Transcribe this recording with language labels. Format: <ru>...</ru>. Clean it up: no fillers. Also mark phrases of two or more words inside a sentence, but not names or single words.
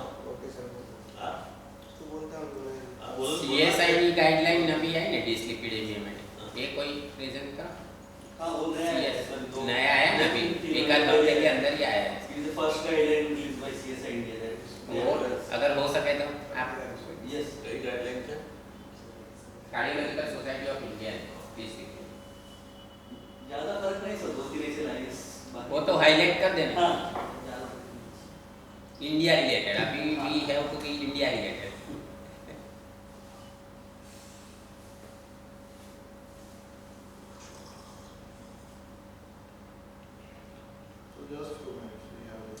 <en>okay sir.</en> <gu>હા</gu> <hi>तो बोलता हूँ</hi> <gu>હા બોલો</gu> <hi>सीएसआई की गाइडलाइन नवी आई ना डिसलिपिडेमिया में, ये कोई रीजन का? हाँ वो नया है CS सर, दो नया है ना अभी, एक आध हफ्ते के अंदर ही आया है.</hi> <en>It is the first guideline released by CSI India that</en> <hi>और अगर हो सके तो आप</hi> <en>yes</en> <gu>કઈ ગાઈડલાઈન છે</gu> <hi>कार्डियोलॉजिकल सोसाइटी ऑफ इंडिया प्लीज लिखिए. ज्यादा फर्क नहीं सर, दो तीन ऐसे लाइंस वो तो हाईलाइट कर देना. हाँ ज्यादा फर्क नहीं.</hi> <en>India related,</en> <hi>अभी</hi> <en>we have to be India related. So just 2 minutes. We have this.</en>